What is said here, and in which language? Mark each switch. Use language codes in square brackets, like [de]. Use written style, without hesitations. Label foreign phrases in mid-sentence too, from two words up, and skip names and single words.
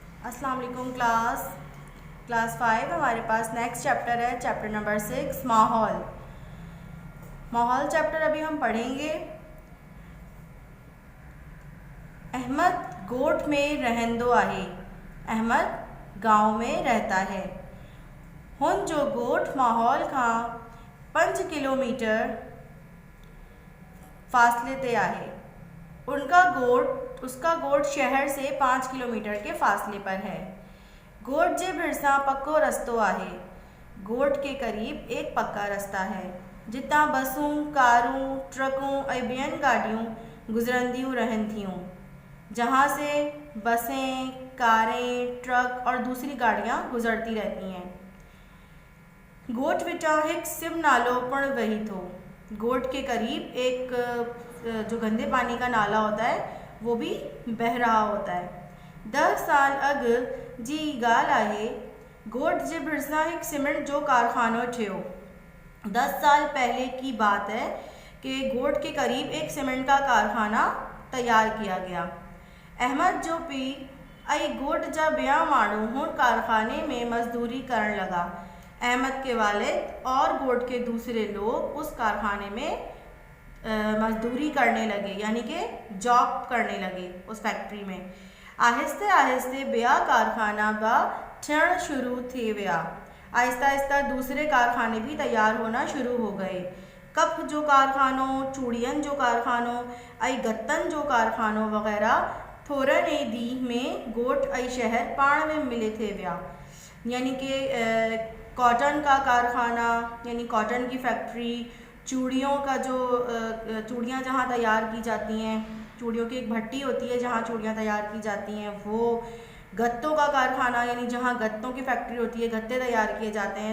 [ar] السلام علیکم क्लास 5। [ur] ہمارے پاس [en] next chapter [ur] ہے [en] chapter number [ur] 6 ماحول چیپٹر ابھی ہم پڑھیں گے. [sd] अहमद गोठ में रहंदो आहे, अहमद [ur] گاؤں میں رہتا ہے. [sd] हुन जो गोठ माहौल खां 5 किलोमीटर फासले ते आहे। [ur] اس کا گوٹھ شہر سے 5 کلومیٹر کے فاصلے پر ہے. [sd] गोठ जे भिरसा पक्को रस्तो आहे। [ur] گوٹھ کے قریب ایک پکا راستہ ہے [sd] जितां बसूं, कारूं, ट्रकूं ऐं ॿियनि गाॾियूं गुज़रंदियूं रहनि थियूं। [ur] جہاں سے بسیں، کاریں، ٹرک اور دوسری گاڑیاں گزرتی رہتی ہیں. [sd] गोठ विचां हिकु सिम नालो पण वही थो। [ur] گوٹھ کے قریب ایک جو گندے پانی کا نالہ ہوتا ہے وہ بھی بہہ رہا ہوتا ہے वो भी बह रहा होता है। [sd] 10 साल अग जी ॻाल्हि आहे। गोठ जे भिरसा हिकु सीमेंट जो कारखानो ठहियो। [ur] 10 سال پہلے کی بات ہے کہ گوٹھ کے قریب ایک سیمنٹ کا کارخانہ تیار کیا گیا. [sd] अहमद जो पी ऐं गोठ जा ॿिया माण्हू हुन कारखाने में मजदूरी करण लगा। [ur] احمد کے والد اور گوٹھ کے دوسرے لوگ اس کارخانے میں مزدوری کرنے لگے، یعنی کہ جاب کرنے لگے اس فیکٹری میں. [sd] आहिस्ते आहिस्ते ॿिया कारखाना बि ठहिण शुरू थी विया। [ur] آہستہ آہستہ دوسرے کارخانے بھی تیار ہونا شروع ہو گئے. [sd] कप जो कारखानो, चूड़ियन जो कारखानो ऐं गत्तन जो कारखानो वग़ैरह थोरनि ई ॾींहं में गोठ ऐं शहर पाण में मिले थे विया। [ur] یعنی کہ کاٹن کا کارخانہ یعنی کاٹن کی فیکٹری، چوڑیوں کا جو چوڑیاں جہاں تیار کی جاتی ہیں، چوڑیوں کی ایک بھٹی ہوتی ہے جہاں چوڑیاں تیار کی جاتی ہیں، وہ گتوں کا کارخانہ یعنی جہاں گتوں کی فیکٹری ہوتی ہے، گتے تیار کیے جاتے ہیں.